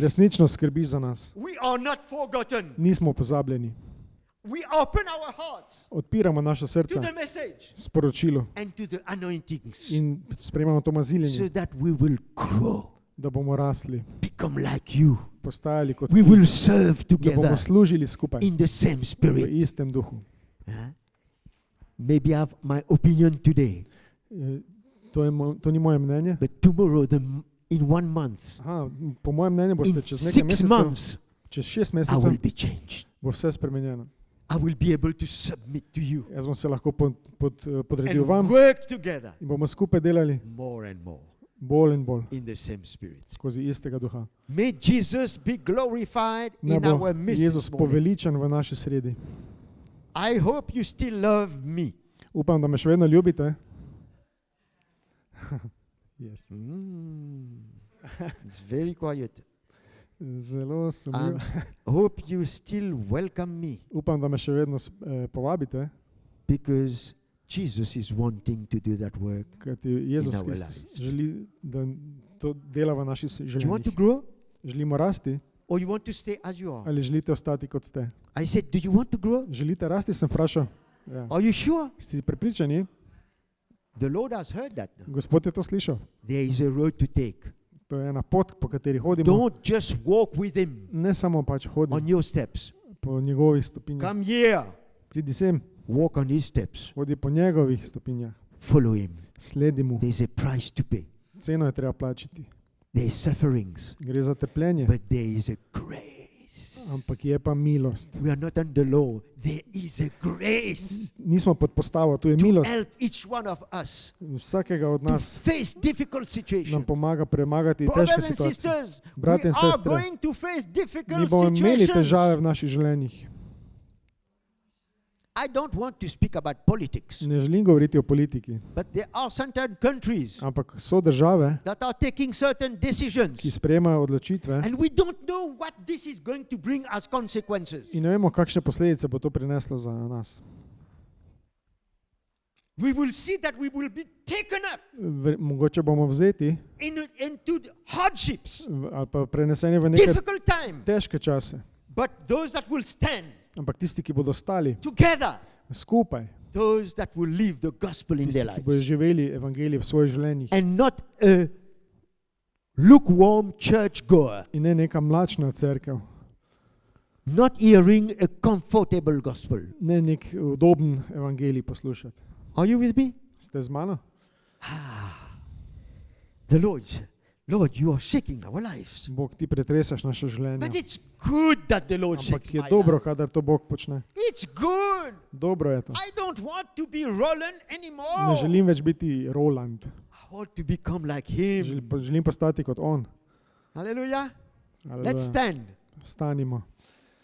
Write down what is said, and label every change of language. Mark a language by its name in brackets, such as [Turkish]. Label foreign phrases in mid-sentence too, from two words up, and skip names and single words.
[Slovenian] Resnično skrbi za nas. [English] We are not forgotten. [Slovenian] Nismo pozabljeni. [English] We open our hearts [Slovenian] Odpiramo naše to srca [English] the message [Slovenian] sporočilo [English] and to the anointings [Slovenian] in sprejemamo to maziljenje, [English] so that we will grow [Slovenian] da bomo rasli, [English] become like you. [Slovenian] postajali kot We ti, [English] will serve [Slovenian] da bomo together služili skupaj [English] in the same [Slovenian] v spirit. istem duhu. [English] Maybe I have my opinion today, [Slovenian] To ni moje mnenje. [English] but tomorrow, in 1 month, [Slovenian] Aha, po mojem mnenju in boste čez nekaj 6 mesecev, months, čez 6 I mesecev [English] will be changed. [Slovenian] bo vse spremenjeno. [English] I will be able to submit to you [Slovenian] Jaz bom se lahko podredil and vam [English] work together [Slovenian] in bomo skupaj delali [English] more and more [Slovenian] bolj in bolj [English] in the same spirit. [Slovenian] skozi istega duha. [English] May Jesus be glorified [Slovenian] Naj in bo [English] our midst [Slovenian] Jezus [English] this morning. [Slovenian] poveličan v naši sredi. [English] I hope you still love me. [Slovenian] Upam, da me še vedno ljubite. [English] Yes. It's very quiet. [Slovenian] Zelo sumljivo. [English] Hope you still welcome me [Slovenian] Upam, da me še vedno povabite, [English] because Jesus is wanting to do that work. [Slovenian] kajti Jezus our Kristus lives. želi, da to dela v naših [English] Do you want to [Slovenian] življenjih. grow Želimo rasti [English] or you want to stay as you are? [Slovenian] ali želite ostati kot ste? [English] I said, do you want to grow? [Slovenian] Želite rasti, sem vprašal. Ja. [English] Are you sure? [Slovenian] Si prepričani? [English] The Lord has heard that. [Slovenian] Gospod je to slišal. [English] There is a road to take. [Slovenian] To je ena pot, po kateri hodimo. [English] Don't just walk with Him [Slovenian] Ne samo pač on hodimo [English] your steps. [Slovenian] po njegovih stopinjah. [English] Come here. [Slovenian] Pridi sem, [English] Walk on His steps. [Slovenian] hodi po njegovih stopinjah. [English] Follow Him. [Slovenian] Sledi mu. [English] There's a price to pay. [Slovenian] Ceno je treba plačati. [English] There is sufferings, [Slovenian] Gre za trpljenje, [English] but there is a grace. [Slovenian] ampak je pa milost. [English] We are not under law. There is a grace [Slovenian] Nismo pod postavo, tu je to milost. [English] help each one of us [Slovenian] Vsakega od to nas [English] face difficult [Slovenian] nam situations. pomaga premagati težke [English] Brothers and [Slovenian] situacije. [English] sisters, we [Slovenian] Brate in are sestre, [English] going to face [Slovenian] Mi difficult bomo imeli situations. težave v naših življenjih. [English] I don't want to speak about politics, [Slovenian] Ne želim govoriti o politiki, [English] but there are certain countries [Slovenian] ampak so države, [English] that are taking certain decisions, [Slovenian] ki sprejemajo odločitve [English] and we don't know what this is going to bring as consequences. [Slovenian] in ne vemo, kakšne posledice bo to prineslo za nas. [English] We will see that we will be taken up [Slovenian] Mogoče bomo vzeti [English] into hardships, [Slovenian] ali pa preneseni v neke [English] difficult time. [Slovenian] težke čase. [English] But those that will stand [Slovenian] Ampak tisti, ki bodo stali together, skupaj, [English] those that will live the gospel in their [Slovenian] tisti, ki bodo lives, živeli evangelij v svojih življenjih [English] and not a lukewarm church goer, [Slovenian] in ne neka mlačna cerkev, [English] not hearing a comfortable gospel. [Slovenian] ne nek udoben evangelij poslušati. [English] Are you with me? [Slovenian] Ste z mano? [English] The Lord, you are shaking our lives. [Slovenian] Bog, ti pretresaš naše But življenje. [English] it's good that the Lord [Slovenian] Ampak shakes je my dobro, life. kadar to Bog počne. [English] It's good. [Slovenian] Dobro je to. [English] I don't want to be Roland [Slovenian] Ne anymore. želim več biti Roland. [English] I want to become like him. [Slovenian] Želim postati kot on. Hallelujah. Aleluja. [English] Let's stand. [Slovenian] Vstanimo.